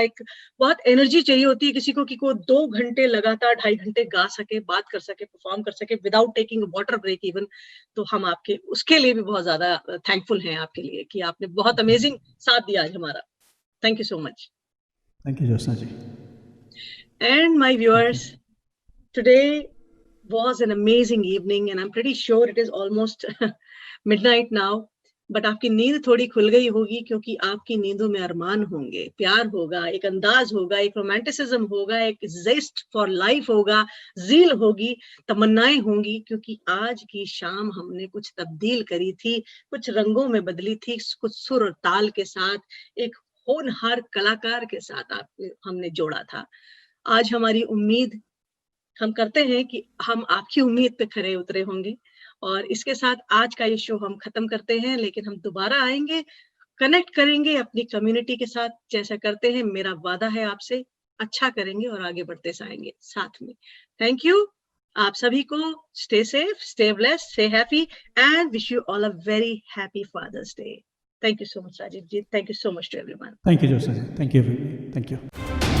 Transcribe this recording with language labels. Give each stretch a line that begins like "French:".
Hindi: एक बहुत एनर्जी चाहिए होती है किसी को कि वो 2 घंटे लगातार 2.5 घंटे गा सके, बात कर सके, परफॉर्म कर सके
English: Without taking water break even.
Hindi: तो हम आपके उसके लिए भी बहुत ज्यादा थैंकफुल हैं आपके लिए कि आपने बहुत अमेजिंग साथ दिया आज हमारा।
English: Thank you so much. Thank you, Jyotsna ji. And my viewers, today was an amazing evening and I'm pretty sure it is almost midnight now.
Hindi: But आपकी नींद थोड़ी खुल गई होगी क्योंकि आपकी नींदों में अरमान होंगे, प्यार होगा, एक अंदाज होगा, एक रोमांटिसिज्म होगा, एक
English: zest for life
Hindi: होगा, ज़ील होगी, तमन्नाएं होंगी, क्योंकि आज की शाम हमने कुछ तब्दील करी थी, कुछ रंगों में बदली थी, कुछ सुर और ताल के साथ, एक होनहार कलाकार के साथ हमने जोड़ा था। आज हमारी उम्मीद, हम करते हैं कि हम आपकी उम्मीद पे खरे उतरे होंगे। और इसके साथ आज का ये शो हम खत्म करते हैं, लेकिन हम दोबारा आएंगे, कनेक्ट करेंगे अपनी कम्युनिटी के साथ जैसा करते हैं। मेरा वादा है आपसे, अच्छा करेंगे और आगे बढ़ते जाएंगे साथ में।
English: thank you
Hindi: आप सभी को।
English: Stay safe, stay blessed, stay happy and wish you all a very happy father's day. Thank you so much, Rajiv ji. Thank you so much to everyone. Thank you, Jyotsna ji. Thank you, everybody. Thank you.